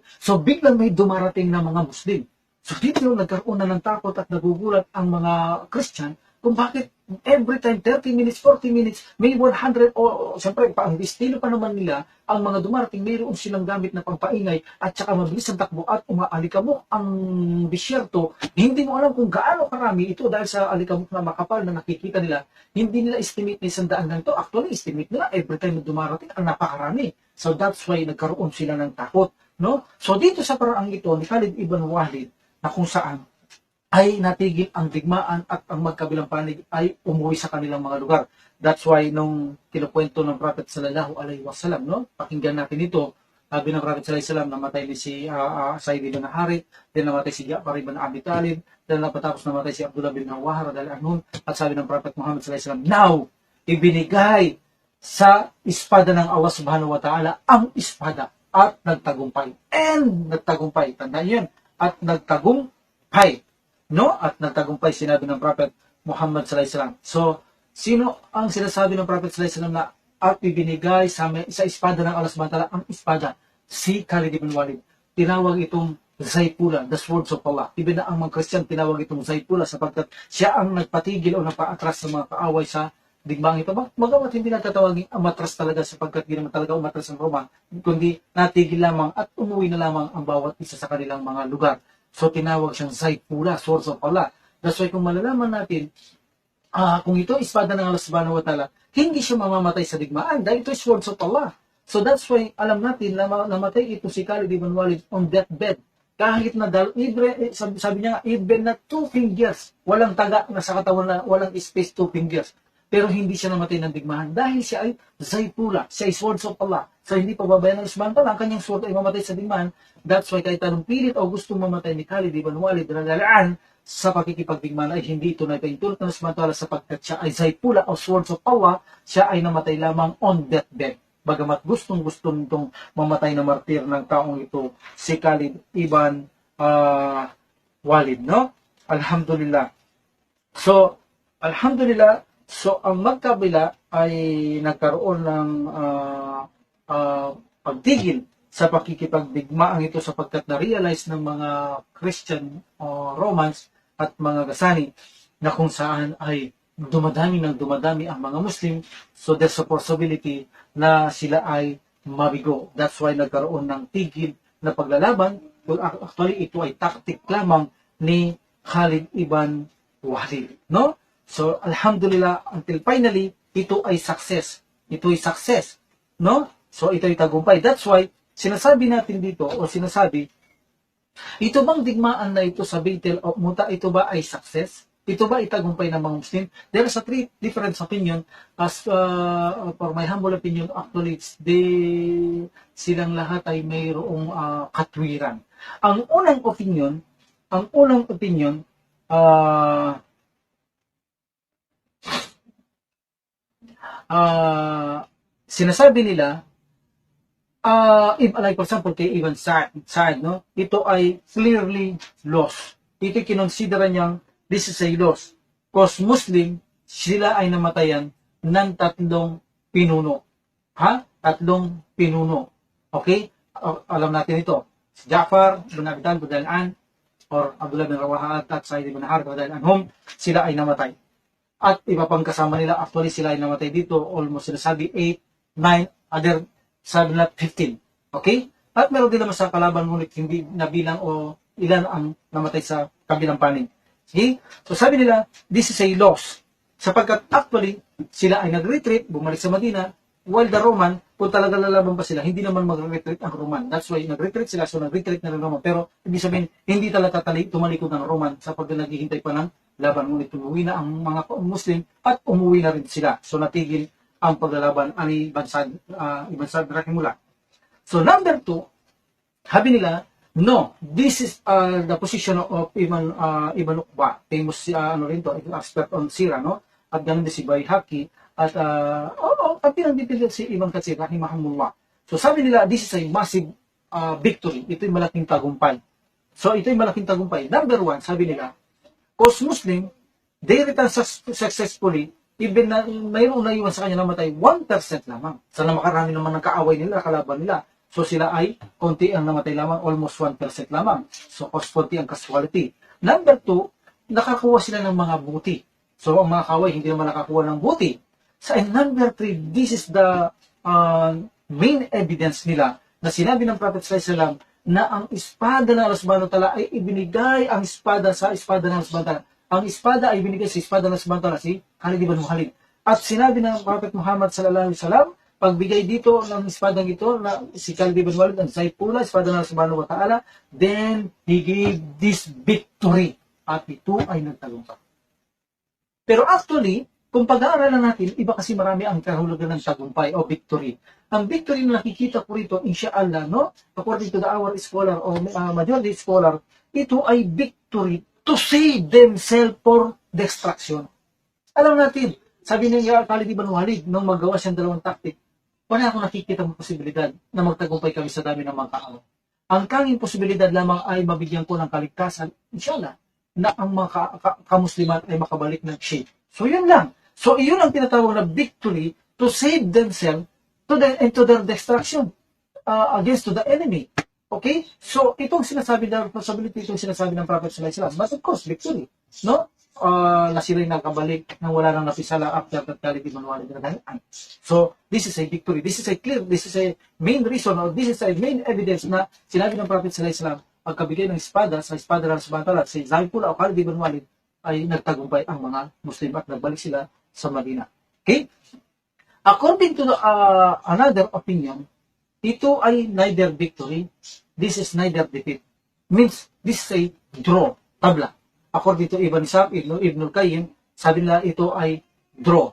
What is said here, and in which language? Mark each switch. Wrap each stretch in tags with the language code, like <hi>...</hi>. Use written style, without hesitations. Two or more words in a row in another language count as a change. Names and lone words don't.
<tl>So biglang may dumarating na mga Muslim. So dito nagkaroon na ng takot at nagugulat ang mga Christian kung bakit</tl> <en>every time</en> <tl>30 minutes, 40 minutes, may 100 o siyempre ang estilo pa naman nila, ang mga dumarating mayroon silang gamit na pampaingay at saka mabilis ang takbo at umaalikabok ang disyerto. Hindi mo alam kung gaano karami ito dahil sa alikabok na makapal na nakikita nila. Hindi nila estimate na 100 ganito. Actually, estimate nila</tl> <en>every time</en> <tl>na dumarating ang napakarami.</tl> <en>So that's why</en> <tl>nagkaroon sila ng takot. No? So dito sa paraang ito ni Khalid ibn Walid na kung saan ay natigil ang digmaan at ang magkabilang panig ay umuwi sa kanilang mga lugar.</tl> <en>That's why</en> <tl>nung kinukwento ng Prophet</tl> <ar>صلى الله عليه وسلم,</ar> <tl>no? Pakinggan natin ito. Sabi ng Prophet</tl> <ar>صلى الله عليه وسلم,</ar> <tl>namatay ni si Sa'id ibn Harith, then namatay si Ja'far ibn Abi Talib, then napatapos namatay si Abdullah bin Rawaha</tl> <ar>رضي الله عنه,</ar> <tl>at sabi ng Prophet Muhammad</tl> <ar>صلى الله عليه وسلم,</ar> <tl>now ibinigay sa espada ng Allah</tl> <ar>سبحانه وتعالى</ar> <tl>ang espada at nagtagumpay. And nagtagumpay, tandaan yan, at nagtagumpay. No? At nagtagumpay, sinabi ng Prophet Muhammad</tl> <ar>صلى الله عليه وسلم.</ar> <tl>So, sino ang sinasabi ng Prophet</tl> <ar>صلى الله عليه وسلم</ar> <tl>na at ibinigay sa espada ng Allah</tl> <ar>سبحانه وتعالى</ar> <tl>ang espada? Si Khalid ibn Walid. Tinawag itong Zaypula,</tl> <en>the swords of Allah.</en> <tl>Ibig na ang mga Christian tinawag itong Zaypula sapagkat siya ang nagpatigil o nagpaatras sa mga kaaway sa digmaan ito. Magamat hindi natatawagin umatras talaga sapagkat hindi naman talaga umatras ang Roma, kundi natigil lamang at umuwi na lamang ang bawat isa sa kanilang mga lugar. So tinawag siyang Zaypula,</tl> <en>swords of Allah. That's why</en> <tl>kung malalaman natin, kung ito espada ng Allah</tl> <ar>سبحانه وتعالى,</ar> <tl>hindi siya mamamatay sa digmaan dahil ito is</tl> <en>swords of Allah. So that's why</en> <tl>alam natin na namatay ito si Khalid ibn Walid</tl> <en>on deathbed.</en> <tl>Kahit na sabi niya nga, even na</tl> <en>2 fingers,</en> <tl>walang taga na sa katawan na walang</tl> <en>space 2 fingers.</en> <tl>Pero hindi siya namatay ng digmaan dahil siya ay Zaypula, siya ay</tl> <en>swords of Allah.</en> <tl>So hindi pababayan ng Isman pala, ang kanyang sword ay mamatay sa digmaan.</tl> <en>That's why</en> <tl>kahit anong pilit o gustong mamatay ni Khalid ibn Walid radhiyallahu sa pakikipagdigmaan ay hindi ito na ipahintulot ng Isman pala sapagkat siya ay Zaypula o</tl> <en>swords of Allah,</en> <tl>siya ay namatay lamang</tl> <en>on deathbed.</en> <tl>Bagamat gustong-gusto nitong mamatay na martir ng taong ito, si Khalid ibn Walid, no? Alhamdulillah. So, alhamdulillah, so ang magkabila ay nagkaroon ng pagtigil sa pakikipagdigmaan ito sapagkat na-realize ng mga</tl> <en>Christian Romans</en> <tl>at mga Gasani na kung saan ay dumadami ang mga Muslim,</tl> <en>so there's a possibility</en> <tl>na sila ay mabigo.</tl> <en>That's why</en> <tl>nagkaroon ng tigil na paglalaban. Actually, ito ay tactic lamang ni Khalid ibn Walid, no?</tl> <en>So, alhamdulillah, until finally,</en> <tl>ito ay success. Ito ay success, no? So, ito ay tagumpay.</tl> <en>That's why,</en> <tl>sinasabi natin dito, o sinasabi, ito bang digmaan na ito sa Battle of Muta, ito ba ay success? Ito ba itagumpay ng mga Muslim?</tl> <en>There is a 3 different opinion. As for my humble opinion, actually,</en> <tl>silang lahat ay mayroong katwiran. Ang unang opinion, sinasabi nila,</tl> <en>like for example, kay Ibn Sa'd, no?</en> <tl>Ito ay</tl> <en>clearly lost.</en> <tl>Ito kinonsidera niyang</tl> <en>this is a loss. Because Muslim,</en> <tl>sila ay namatayan ng 3 pinuno. 3 pinuno. Okay? Alam natin ito. Si Ja'far, Ibn Abi Talib, or Abdullah bin Rawaha at Sa'id ibn Harb, sila ay namatay. At iba pang kasama nila, actually sila ay namatay dito, almost sinasabi 8, 9, other 7, 15. Okay? At meron din naman sa kalaban, ngunit hindi nabilang o ilan ang namatay sa kabilang panig. Okay? So sabi nila,</tl> <en>this is a loss.</en> <tl>Sapagkat actually, sila ay nag-retreat, bumalik sa Madina,</tl> <en>while the Roman,</en> <tl>kung talaga lalaban pa sila, hindi naman mag-retreat ang Roman.</tl> <en>That's why</en> <tl>nag-retreat sila, so nag-retreat na ng Roman. Pero ibig sabihin, hindi talaga tumalikod ng Roman sapagkat naghihintay pa ng laban. Ngunit umuwi na ang mga Muslim at umuwi na rin sila. So natigil ang paglalaban ani Ibn Sa'd rahimullah. So number 2, sabi nila,</tl> <en>no, this is the position of Ibn Uqba, famous expert on Sira, no?</en> <tl>At ganun din si Bayhaqi at ang pinagbibilang si Ibn Katsir rahimahumullah. So sabi nila,</tl> <en>this is a massive victory.</en> <tl>Ito ay malaking tagumpay. So ito ay malaking tagumpay. Number 1, sabi nila,</tl> <en>cause Muslim, they return successfully, even</en> <tl>na mayroong naiwan sa kanya namatay 1% lamang. Sana makarami naman ng kaaway nila, kalaban nila. So sila ay konti ang namatay lamang, almost 1% lamang. So konti ang casualty. Number 2, nakakuha sila ng mga buti. So ang mga kaaway hindi naman nakakuha ng buti.</tl> <en>So and number 3, this is the main evidence</en> <tl>nila na sinabi ng Prophet</tl> <ar>صلى الله عليه وسلم</ar> <tl>na ang espada ng Allah</tl> <ar>سبحانه وتعالى</ar> <tl>ay ibinigay ang espada sa espada ng Allah</tl> <ar>سبحانه وتعالى.</ar> <tl>Ang espada ay ibinigay sa espada ng Allah</tl> <ar>سبحانه وتعالى,</ar> <tl>si Khalid ibn Walid. At sinabi ng Prophet Muhammad</tl> <ar>صلى الله عليه وسلم,</ar> <tl>pagbigay dito ng espadang ito na si Khalid ibn Walid, ang Zaypula, espada ng Allah</tl> <ar>سبحانه وتعالى,</ar> <en>then he gave this victory.</en> <tl>At ito ay nagtagumpay. Pero actually, kung pag-aaralan natin, iba kasi marami ang kahulugan ng tagumpay o victory. Ang victory na nakikita ko rito,</tl> <en>inshallah, no? According to our scholar o majority scholar,</en> <tl>ito ay</tl> <en>victory to save themselves for destruction.</en> <tl>Alam natin, sabi niya Khalid ibn Walid, nung magawa siyang 2 tactic, wala akong nakikita ng posibilidad na magtagumpay kami sa dami ng mga kaaway. Ang kanging posibilidad lamang ay mabigyan ko ng kaligtasan, inshallah, na ang mga kamusliman ay makabalik ng shape. So yun lang. So yun ang tinatawag na</tl> <en>victory to save themselves to their destruction against to the enemy. Okay?</en> <tl>So itong sinasabi na responsibility, itong sinasabi ng Prophet</tl> <ar>صلى الله عليه وسلم.</ar> <en>But of course, victory. No?</en> <tl>Na sila yung nakabalik nang wala nang napisala</tl> <en>after that</en> <tl>Khalid ibn Walid radhiyallahu.</tl> <en>So, this is a victory. This is a main reason, or this is a main evidence</en> <tl>na sinabi ng</tl> <en>Prophet</en> <ar>صلى الله عليه وسلم,</ar> <tl>pagkabigay ng espada sa espada ng</tl> <ar>سبحانه وتعالى,</ar> <tl>si Zaifullah o Khalid ibn Walid ay nagtagumpay ang mga Muslim at nagbalik sila sa Madina. Okay?</tl> <en>According to another opinion,</en> <tl>ito ay</tl> <en>neither victory, this is neither defeat. Means, this is a draw, tabla. According to Ibn Sa'd, Ibn al-Qayyim,</en> <tl>sabi nila ito ay draw.</tl>